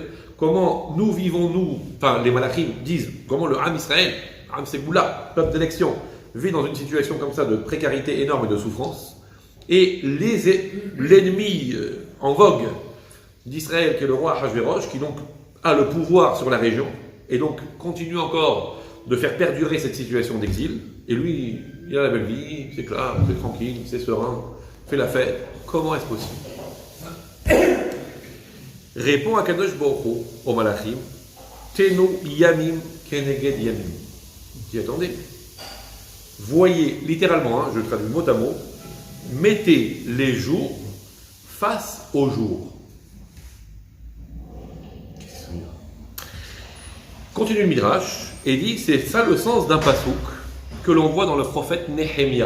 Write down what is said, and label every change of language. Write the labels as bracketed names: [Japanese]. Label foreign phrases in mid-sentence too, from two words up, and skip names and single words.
[French] Comment nous vivons, enfin les Malachim disent, comment le [Hebrew] עם ישראל, עם סגולה, [French] peuple d'élection, vit dans une situation comme ça de précarité énorme et de souffrance, et l'ennemi en vogue d'Israël, qui est le roi Ahashverosh, qui donc a le pouvoir sur la région, et donc continue encore de faire perdurer cette situation d'exil, et lui, il a la belle vie, c'est clair, c'est tranquille, c'est serein, fait la fête. Comment est-ce possible? Répond à Kadosh Baruch Hu, au Malachim, [Hebrew] תנו ימים כנגד ימים. [French] Dis attendez, voyez, littéralement, je traduis mot à mot, mettez les jours face aux jours. Continue le Midrash et dit, c'est ça le sens d'un pasouk que l'on voit dans le prophète Nehemia.